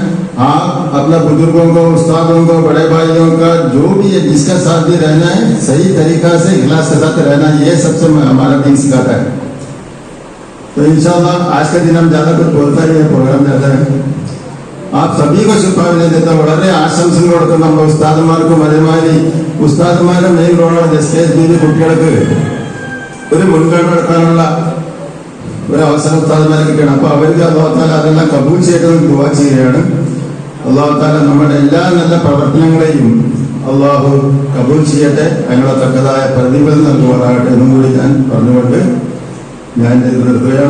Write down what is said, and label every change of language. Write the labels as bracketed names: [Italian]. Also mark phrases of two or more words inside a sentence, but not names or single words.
[Hindi] आप अपना बुजुर्गों को, उस्तादों को, बड़े भाइयों का जो भी है जिसका साथ भी रहना है, सही तरीका से इखलास के साथ रहना, ये सबसे हमारा दीन सिखाता है. तो इंशाल्लाह आज के दिन हम ज्यादा कुछ बोलता ही है, प्रोग्राम ज्यादा है. आप सभी को शुभकामनाएं देता हूँ. [Malayalam] വളരെ ആശംസകൾ കൊടുക്കുന്ന നമ്മുടെ ഉസ്താദന്മാർക്കും അതേമാതിരി ഉസ്താദന്മാരുടെ [English] main role [Malayalam] SKSBV കുട്ടികൾക്ക് ഒരു മുൻഗണന എടുക്കാനുള്ള ഒരു അവസരം ഉസ്താദന്മാരെ കിട്ടണം. അപ്പൊ അവർക്ക് [Arabic] الله تعالى [Malayalam] അതെല്ലാം കബൂൽ ചെയ്യട്ടെ ദുആ ചെയ്യുകയാണ്. [Arabic] الله تعالى [Malayalam] നമ്മുടെ എല്ലാ നല്ല പ്രവർത്തനങ്ങളെയും അല്ലാഹു കബൂൽ ചെയ്യട്ടെ, അതിനുള്ള തക്കതായ പ്രതിഫലം നൽകുവാനാകട്ടെ എന്നും കൂടി ഞാൻ പറഞ്ഞുകൊണ്ട് ഞാൻ നിർത്തുകയാണ്.